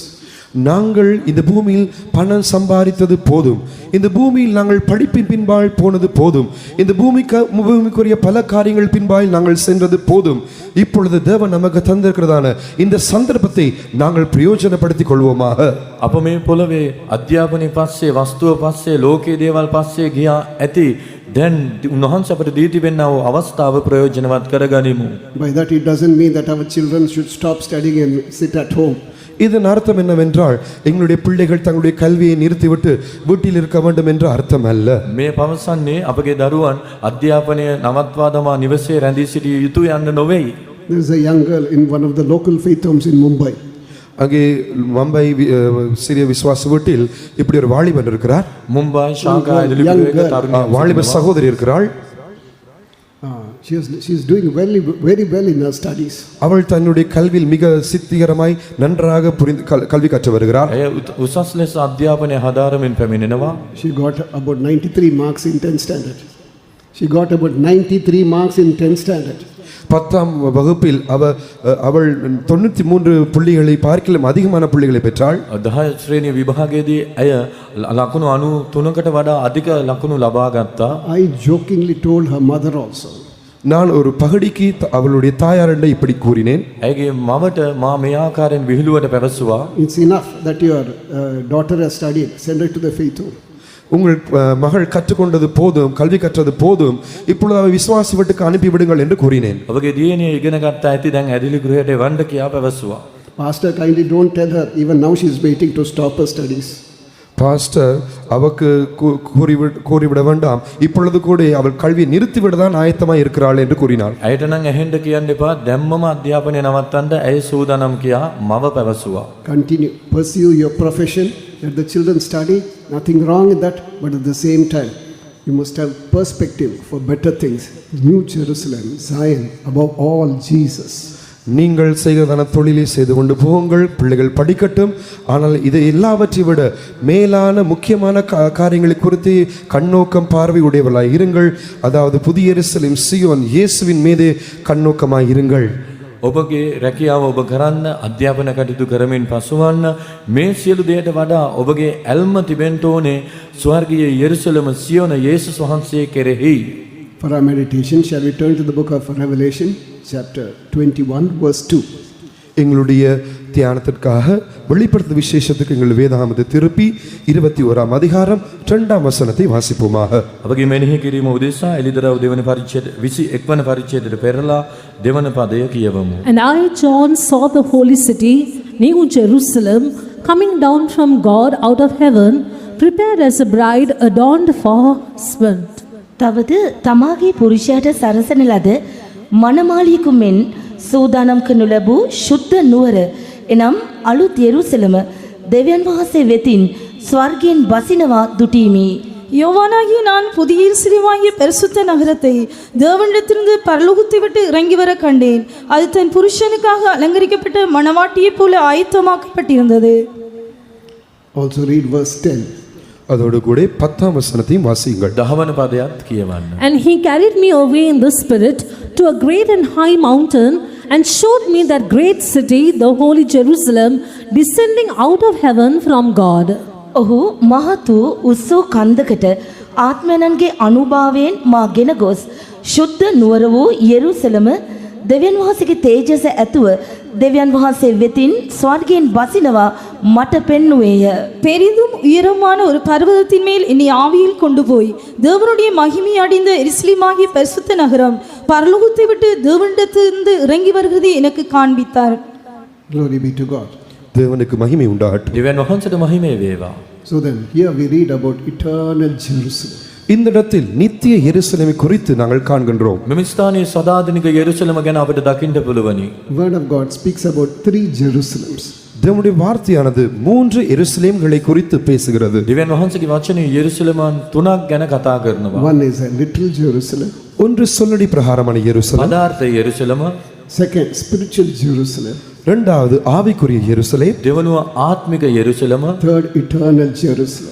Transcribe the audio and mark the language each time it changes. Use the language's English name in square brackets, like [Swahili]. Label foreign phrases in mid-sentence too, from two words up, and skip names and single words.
[Tamil] நாங்கள் இந்த பூமியில் பணம் சம்பாதித்தது போதும், இந்த பூமியில் நாங்கள் படிப்பின் பின்பால் போனது போதும், இந்த பூமிக்குரிய பல காரியங்கள் பின்பால் நாங்கள் சென்றது போதும். இப்பொழுது தேவன் நமக்கு தந்திருக்கிறதான இந்த சந்தர்ப்பத்தை நாங்கள் பிரயோஜனப்படுத்திக் கொள்வோமாக. [Sinhala] අප මේ පොළවේ අධ්‍යාපනය පස්සේ වස්තුව පස්සේ ලෝකයේ දේවල් පස්සේ ගියා ඇති. දැන් උන්වහන්සේ අපට දී තිබෙනා වූ අවස්ථාව ප්‍රයෝජනවත් කරගනිමු. [English] By that it doesn't mean that our children should stop studying and sit at home. [Tamil] இதன் அர்த்தம் என்னவென்றால் எங்களுடைய பிள்ளைகள் தங்களுடைய கல்வியை நிறுத்திவிட்டு வீட்டில் இருக்க வேண்டும் என்ற அர்த்தம் அல்ல. [Sinhala] මේ පවසන්නේ අපගේ දරුවන් අධ්‍යාපනය නවත්වා දමා නිවසේ රැඳී සිටිය යුතු යන්න නොවේයි. [English] There is a young girl in one of the local faith homes in Mumbai. [Tamil] அங்கே மும்பை சிறிய விசுவாச வீட்டில் இப்படி ஒரு வாலிபன் இருக்கிறார். [Sinhala] මුම්බායි ශාඛා ඇදලිපුරේක තරුණ [Tamil] வாலிப சகோதரி இருக்கிறாள். [English] She is doing very well in her studies. [Tamil] அவள் தன்னுடைய கல்வியில் மிக சித்திகரமாய் நன்றாக கல்வி கற்று வருகிறார். [Sinhala] ඇය උසස් ලෙස අධ්‍යාපනය හදාරමින් පැමිණෙනවා. [English] She got about 93 marks in 10th standard. She got about 93 marks in 10th standard. [Tamil] 10ஆம் வகுப்பில் அவள் 93 புள்ளிகளை பார்க்கிலும் அதிகமான புள்ளிகளை பெற்றாள். [Sinhala] 10 ශ්‍රේණිය විභාගයේදී ඇය ලකුණු 93කට වඩා අධික ලකුණු ලබා ගත්තා. [English] I jokingly told her mother also. [Tamil] நான் ஒரு பகடிக்கு அவளுடைய தாயாரிடம் இப்படி கூறினேன். [Sinhala] ඇයගේ මවට මා මේ ආකාරයෙන් විහිළුවට පැවසුවා. [English] It's enough that your daughter has studied. Send her to the faith home. [Tamil] உங்கள் மகள் கற்றுக்கொண்டது போதும், கல்வி கற்றது போதும், இப்பொழுது அவரை விசுவாசி வீட்டுக்கு அனுப்பி விடுங்கள் என்று கூறினேன். [Sinhala] ඔබගේ දියණිය ඉගෙන ගත්තා ඇති දැන් ඇදලි ගෘහයට එවන්න කියා පැවසුවා. [English] Pastor, kindly don't tell her. Even now she is waiting to stop her studies. [Tamil] பாஸ்டர் அவக்கு கூறிவிட வேண்டாம், இப்பொழுது கூட அவள் கல்வியை நிறுத்திவிடதான் ஆயத்தமாக இருக்கிறாள் என்று கூறினார். [Sinhala] ඇයට නම් ඇහෙන්න කියන්න එපා. දැම්මම අධ්‍යාපනය නවත්තන්න ඇය සූදානම් කියා මව පැවසුවා. [English] Continue, pursue your profession. Let the children study. Nothing wrong in that, but at the same time, you must have perspective for better things. New Jerusalem, Zion, above all Jesus. [Tamil] நீங்கள் செய்கிறதான தொழிலை செய்து கொண்டு போங்கள், பிள்ளைகள் படிக்கட்டும். ஆனால் இதை எல்லாவற்றை விட மேலான முக்கியமான காரியங்களை குறித்து கண்ணோக்கம் பார்வை உடையவர்களாய் இருங்கள். அதாவது புதிய எருசலேம் சீயோன் இயேசுவின் மீது கண்ணோக்கமாய் இருங்கள். [Sinhala] ඔබගේ රැකියාව ඔබ කරන්න, අධ්‍යාපන කටයුතු කරමින් පසුවන්න. මේ සියලු දේට වඩා ඔබගේ ඇල්ම තිබෙන්න ඕනේ ස්වර්ගීය යෙරුසලම සියෝන යේසුස් වහන්සේ කෙරෙහි. [English] For our meditation, shall we turn to the book of Revelation, chapter 21, verse 2. [Tamil] எங்களுடைய தியானத்திற்காக வெளிப்படுத்த விசேஷத்துக்கு எங்கள் வேதாகமத்தை திருப்பி 21ஆம் அதிகாரம் 2ஆம் வசனத்தை வாசிப்போமாக. [Sinhala] අපගේ මෙනෙහි කිරීම උදෙසා එලිදරව් දෙවන පරිච්ඡේද 21 වන පරිච්ඡේදයට පෙරලා දෙවන පදය කියවමු. [English] And I, John, saw the holy city, New Jerusalem, coming down from God out of heaven, prepared as a bride adorned for her husband. [Sinhala] තවද තමාගේ පුරුෂයාට සරසන ලද මනමාලියෙකු මෙන් සූදානම් කරනු ලැබූ ශුද්ධ නුවර එනම් අලුත් යෙරුසලම දෙවියන් වහන්සේ වෙතින් ස්වර්ගයෙන් බසිනවා දුටීමි. [Tamil] யோவானாகிய நான் புதிய எருசலேமாகிய பரிசுத்த நகரத்தை தேவனிடத்திலிருந்து பரலோகத்தை விட்டு இறங்கி வர கண்டேன். அது தன் புருஷனுக்காக அலங்கரிக்கப்பட்ட மணவாட்டியைப் போல ஆயத்தமாக்கப்பட்டிருந்தது. [English] Also read verse 10. [Tamil] அதோடு கூட 10ஆம் வசனத்தையும் வாசியுங்கள். [Sinhala] 10වන පදයත් කියවන්න. [English] And he carried me away in the spirit to a great and high mountain and showed me that great city, the holy Jerusalem, descending out of heaven from God. [Sinhala] ඔහු මහත් වූ උස්සෝ කන්දකට ආත්මයන්ගේ අනුභවයෙන් මා ගෙන ගොස් ශුද්ධ නුවර වූ යෙරුසලම දෙවියන් වහන්සේගේ තේජස ඇතුව දෙවියන් වහන්සේ වෙතින් ස්වර්ගයෙන් බසිනවා මට පෙන්නුවේය. [Tamil] பெரிதும் உயரமான ஒரு பர்வதத்தின் மேல் என்னை ஆவியில் கொண்டு போய் தேவனுடைய மகிமை அடைந்த எருசலேமாகிய பரிசுத்த நகரம் பரலோகத்தை விட்டு தேவனிடத்திலிருந்து இறங்கி வருகிறதை எனக்கு காண்பித்தார். [English] Glory be to God. [Tamil] தேவனுக்கு மகிமை உண்டாகட்டும். [Sinhala] දෙවියන් වහන්සේට මහිමේ වේවා. [English] So then, here we read about eternal Jerusalem. [Tamil] இந்த இடத்தில் நித்திய எருசலேமை குறித்து நாங்கள் காண்கின்றோம். [Sinhala] මෙම ස්ථානයේ සදාතනික යෙරුසලම ගැන අපිට දකින්න පුළුවනි. [English] Word of God speaks about 3 Jerusalems. [Tamil] தேவனுடைய வார்த்தையானது 3 எருசலேம்களை குறித்து பேசுகிறது. [Sinhala] දෙවියන් වහන්සේගේ වචනේ යෙරුසලමන් 3ක් ගැන කතා කරනවා. [English] One is a literal Jerusalem. [Tamil] ஒன்று சொல்லடி பிரகாரமான எருசலேம். [Sinhala] පදාර්ථ යෙරුසලම, [English] Second, spiritual Jerusalem. [Tamil] இரண்டாவது ஆவிக்குரிய எருசலேம். [Sinhala] දෙවනුව ආත්මික යෙරුසලම, [English] Third, eternal Jerusalem.